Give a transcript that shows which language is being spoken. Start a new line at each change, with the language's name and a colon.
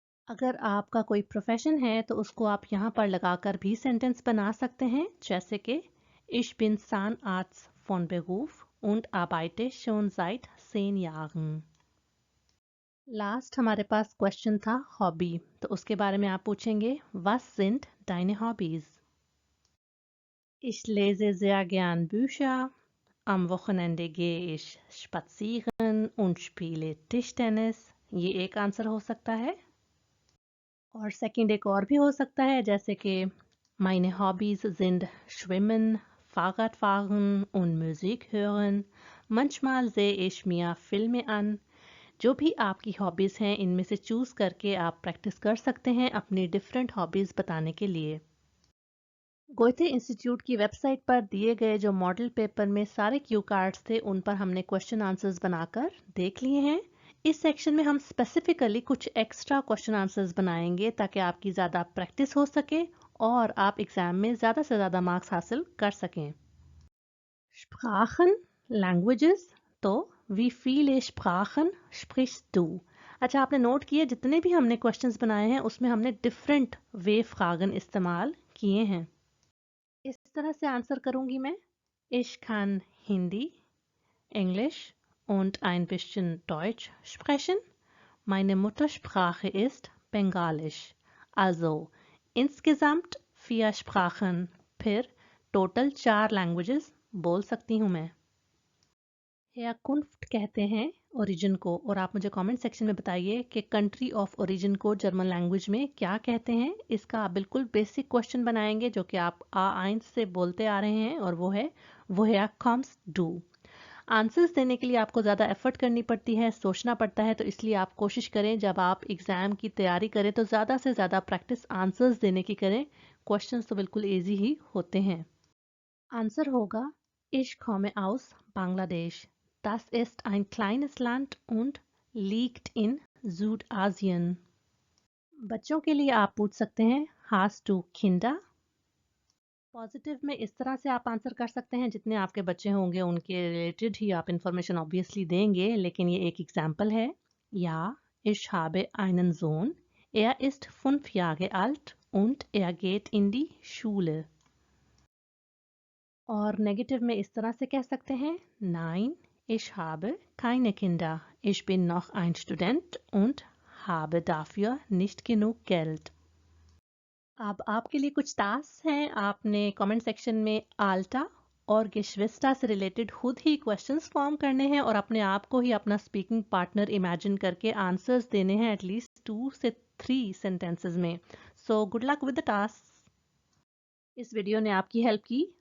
Hindi: अगर आपका कोई प्रोफेशन है तो उसको आप यहाँ पर लगाकर भी सेंटेंस बना सकते हैं, जैसे कि
German: Ich bin Zahnarzt von Beruf und arbeite schon seit 10 Jahren।
Hindi: Last हमारे पास क्वेश्चन था हॉबी, तो उसके बारे में आप पूछेंगे
German: Was sind deine Hobbys? Ich lese sehr gern Bücher. Am Wochenende gehe ich spazieren und spiele Tischtennis।
Hindi: ये एक आंसर हो सकता है। और सेकंड एक और भी हो सकता है, जैसे कि
German: Meine Hobbys sind Schwimmen, Fahrradfahren und Musik hören. Manchmal sehe ich mir Filme an.
Hindi: जो भी आपकी हॉबीज़ हैं इनमें से चूज़ करके आप प्रैक्टिस कर सकते हैं अपनी डिफरेंट हॉबीज़ बताने के लिए। गोयथे इंस्टीट्यूट की वेबसाइट पर दिए गए जो मॉडल पेपर में सारे क्यू कार्ड्स थे उन पर हमने क्वेश्चन आंसर्स बनाकर देख लिए हैं। इस सेक्शन में हम स्पेसिफिकली कुछ एक्स्ट्रा क्वेश्चन आंसर्स बनाएंगे ताकि आपकी ज़्यादा प्रैक्टिस हो सके और आप एग्जाम में ज़्यादा से ज़्यादा मार्क्स हासिल कर सकें।
German: Sprachen, languages, तो wie viele Sprachen sprichst du?
Hindi: अच्छा, आपने नोट किए जितने भी हमने क्वेश्चंस बनाए हैं उसमें हमने डिफरेंट वे फ्रागन इस्तेमाल किए हैं। इस तरह से आंसर करूंगी मैं।
German: Ich kann Hindi, Englisch und ein bisschen Deutsch sprechen. Meine Muttersprache ist Bengalisch. Also insgesamt 4 Sprachen,
Hindi: फिर टोटल 4 लैंग्वेजेस बोल सकती हूँ मैं। हेयरकुन्फ्ट कहते हैं ओरिजिन को, और आप मुझे कमेंट सेक्शन में बताइए कि कंट्री ऑफ ओरिजिन को जर्मन लैंग्वेज में क्या कहते हैं। इसका आप बिल्कुल बेसिक क्वेश्चन बनाएंगे जो कि आप आइंस से बोलते आ रहे हैं, और वो है
German: woher kommst du।
Hindi: आंसर्स देने के लिए आपको ज़्यादा एफर्ट करनी पड़ती है, सोचना पड़ता है, तो इसलिए आप कोशिश करें जब आप एग्ज़ाम की तैयारी करें तो ज़्यादा से ज़्यादा प्रैक्टिस आंसर्स देने की करें। क्वेश्चंस तो बिल्कुल ईजी ही होते हैं। आंसर होगा
German: Ich komme aus Bangladesch. Das ist ein kleines Land und liegt in Südasien.
Hindi: बच्चों के लिए आप पूछ सकते हैं
German: Hast du Kinder?
Hindi: पॉजिटिव में इस तरह से आप आंसर कर सकते हैं जितने आपके बच्चे होंगे उनके रिलेटेड ही आप इंफॉर्मेशन ऑब्वियसली देंगे, लेकिन ये एक एग्जांपल है।
German: Ja, ich habe einen Sohn. Er ist 5 Jahre alt und er geht in die Schule.
Hindi: और नेगेटिव में इस तरह से कह सकते हैं
German: Nein, ich habe keine Kinder. Ich bin noch ein Student und habe dafür nicht genug Geld.
Hindi: अब आपके लिए कुछ टास्क हैं। आपने कमेंट सेक्शन में आल्टा और गेशविस्टा से रिलेटेड खुद ही क्वेश्चंस फॉर्म करने हैं और अपने आप को ही अपना स्पीकिंग पार्टनर इमेजिन करके आंसर्स देने हैं एटलीस्ट 2 से 3 सेंटेंसेस में। So good luck with the task. इस वीडियो ने आपकी हेल्प की?